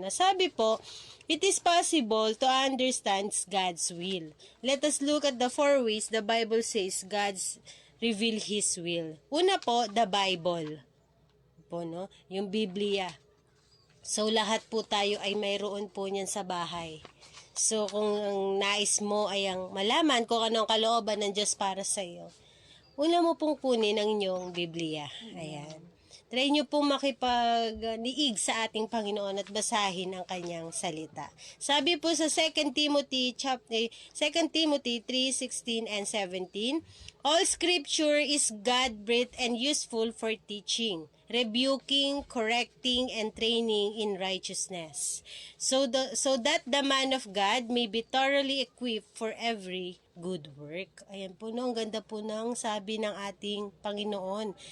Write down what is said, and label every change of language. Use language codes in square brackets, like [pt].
[tl] Nasabi po, [en] it is possible to understand God's will. Let us look at the 4 ways the Bible says God's reveal His will. [tl] Una po, [en] the Bible. [tl] Po, no? Yung Biblia. So, lahat po tayo ay mayroon po niyan sa bahay. So, kung ang nais mo ay ang malaman kung anong kalooban ng Diyos para sa iyo, una mo pong kunin ang inyong Biblia. Ayan. Try nyo pong makipag-niig sa ating Panginoon at basahin ang kanyang salita. Sabi po sa [en] 2 Timothy 3:16 and 17, all scripture is God-breathed and useful for teaching, rebuking, correcting, and training in righteousness, so that the man of God may be thoroughly equipped for every good work. [tl] Ayan po, no, ang ganda po ng sabi ng ating Panginoon.